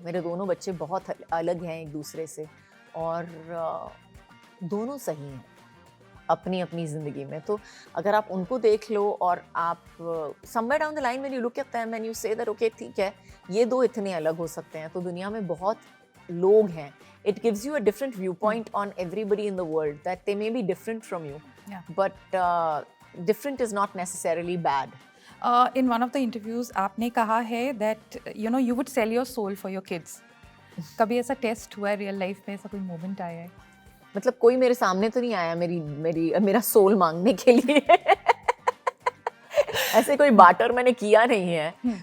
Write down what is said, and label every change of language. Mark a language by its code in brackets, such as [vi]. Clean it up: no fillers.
[hi] मेरे दोनों बच्चे बहुत अलग हैं एक दूसरे से और दोनों सही हैं अपनी अपनी ज़िंदगी में. तो अगर आप उनको देख लो और आप [en] somewhere down the line when you look at them and you say that okay, [hi] ठीक है, ये 2 इतने अलग हो सकते हैं. तो दुनिया में बहुत लोग हैं. [en] It gives you a different viewpoint on everybody in the world, that they may be different from you. Yeah. But different is not necessarily bad. In one of the interviews [hi] आपने कहा है [en] that you would sell your soul for your kids. [hi] कभी ऐसा test हुआ है real life में? ऐसा कोई मोमेंट आया है? मतलब कोई मेरे सामने तो नहीं आया मेरा सोल मांगने के लिए. ऐसे कोई बाटर मैंने किया नहीं है.